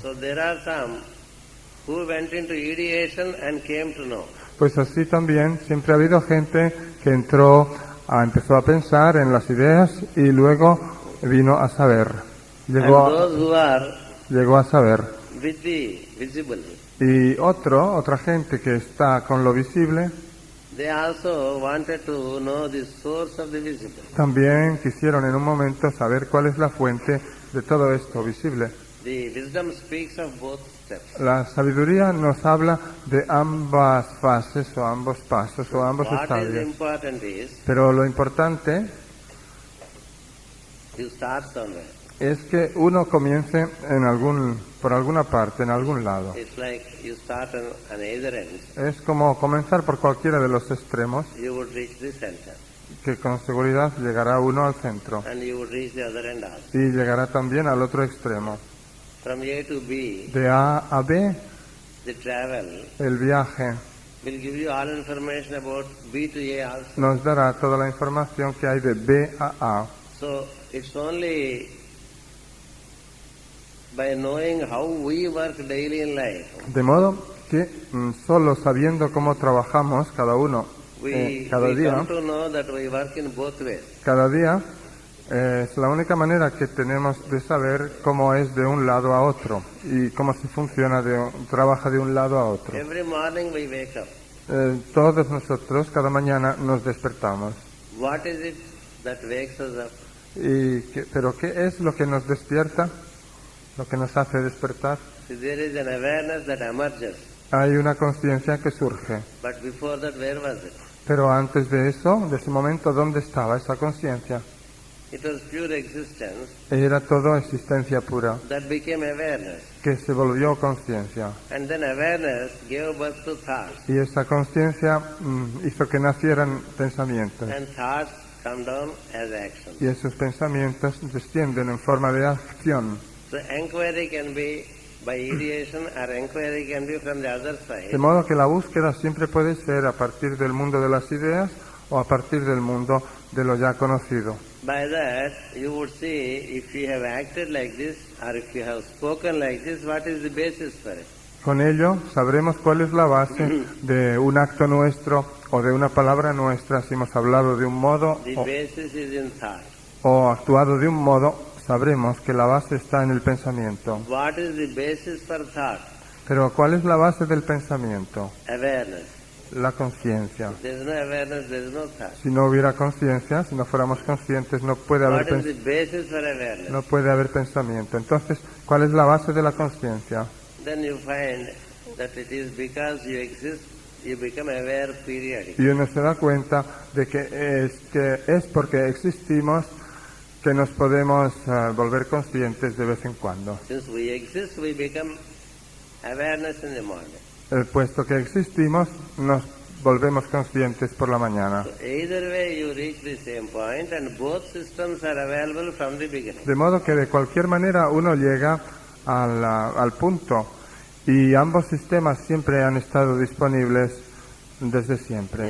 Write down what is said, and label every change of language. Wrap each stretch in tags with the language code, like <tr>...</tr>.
<en>So there are some who went into ideation and came to know.</en> <es>Pues así también siempre ha habido gente que empezó a pensar en las ideas y luego vino a saber.</es> <en>And</en> <es>Llegó</es> <en>those who are</en> <es>a saber.</es> <en>with the visible,</en> <es>Y otra gente que está con lo visible,</es> <en>they also wanted to know the source of the visible.</en> <es>también quisieron en un momento saber cuál es la fuente de todo esto visible.</es> <en>The wisdom speaks of both steps.</en> <es>La sabiduría nos habla de ambas fases o ambos pasos o ambos</es> <en>What is</en> <es>estadios.</es> <en>important is</en> <es>Pero lo importante</es> <en>you start somewhere.</en> <es>es que uno comience por alguna parte, en algún lado.</es> <en>It's like you start on either end,</en> <es>Es como comenzar por cualquiera de los extremos,</es> <en>you would reach the center,</en> <es>que con seguridad llegará uno al centro</es> <en>and you would reach the other end also.</en> <es>y llegará también al otro extremo.</es> <en>From A to B,</en> <es>De A a B,</es> <en>the travel</en> <es>el viaje</es> <en>will give you all information about B to A also.</en> <es>nos dará toda la información que hay de B a A.</es> <en>So it's only by knowing how we work daily in life,</en> <es>De modo que solo sabiendo cómo trabajamos cada uno,</es> <en>we</en> <es>cada día,</es> <en>come to know that we work in both ways.</en> <es>cada día, es la única manera que tenemos de saber cómo es de un lado a otro y cómo se funciona, trabaja de un lado a otro.</es> <en>Every morning we wake up.</en> <es>Todos nosotros cada mañana nos despertamos.</es> <en>What is it that wakes us up?</en> <es>¿Pero qué es lo que nos despierta? Lo que nos hace despertar.</es> <en>See, there is an awareness that emerges.</en> <es>Hay una conciencia que surge.</es> <en>But before that, where was it?</en> <es>Pero antes de eso, de ese momento, ¿dónde estaba esa conciencia?</es> <en>It was pure existence</en> <es>Era todo existencia pura,</es> <en>that became awareness.</en> <es>que se volvió conciencia.</es> <en>And then awareness gave birth to thoughts.</en> <es>Y esa conciencia hizo que nacieran pensamientos.</es> <en>And thoughts come down as actions.</en> <es>Y esos pensamientos descienden en forma de acción.</es> <en>So inquiry can be by ideation or inquiry can be from the other side.</en> <es>De modo que la búsqueda siempre puede ser a partir del mundo de las ideas o a partir del mundo de lo ya conocido.</es> <en>By that, you would see if you have acted like this or if you have spoken like this, what is the basis for it?</en> <es>Con ello sabremos cuál es la base de un acto nuestro o de una palabra nuestra, si hemos hablado de un modo</es> <en>The basis is in thought.</en> <es>o actuado de un modo, sabremos que la base está en el pensamiento.</es> <en>What is the basis for thought?</en> <es>Pero ¿cuál es la base del pensamiento?</es> <en>Awareness.</en> <es>La conciencia.</es> <en>There is no awareness, there is no thought.</en> <es>Si no hubiera conciencia, si no fuéramos conscientes, no puede</es> <en>What</en> <es>haber</es> <en>is the basis for awareness?</en> <es>no puede haber pensamiento. Entonces, ¿cuál es la base de la conciencia?</es> <en>Then you find that it is because you exist, you become aware periodically.</en> <es>Y uno se da cuenta de que es porque existimos que nos podemos volver conscientes de vez en cuando.</es> <en>Since we exist, we become awareness in the morning.</en> <es>Puesto que existimos, nos volvemos conscientes por la mañana.</es> <en>So either way you reach the same point and both systems are available from the beginning.</en> <es>De modo que de cualquier manera uno llega al punto y ambos sistemas siempre han estado disponibles desde siempre.</es>